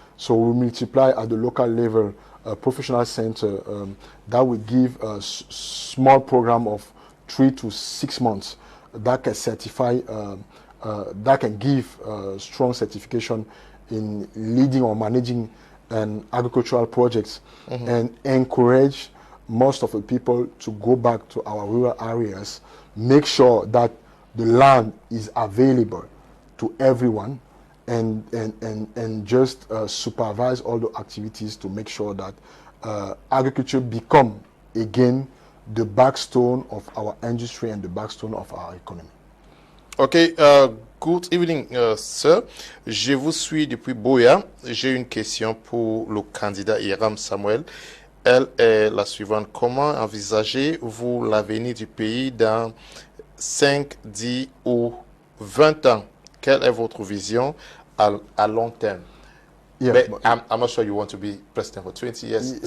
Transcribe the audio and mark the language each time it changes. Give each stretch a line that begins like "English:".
English: So we multiply at the local level a professional center that will give a small program of 3 to 6 months that can certify, that can give strong certification in leading or managing agricultural projects, and encourage most of the people to go back to our rural areas, make sure that the land is available to everyone, and just supervise all the activities to make sure that agriculture become again the backstone of our industry and the backstone of our economy. Ok, good evening, sir.
French: Je vous suis depuis Boya. J'ai une question pour le candidat Hiram Samuel. Elle est la suivante. Comment envisagez-vous l'avenir du pays dans 5, 10 ou 20 ans? Quelle est votre vision à long terme?
English: Yeah, I'm not sure you want to be president for 20 years.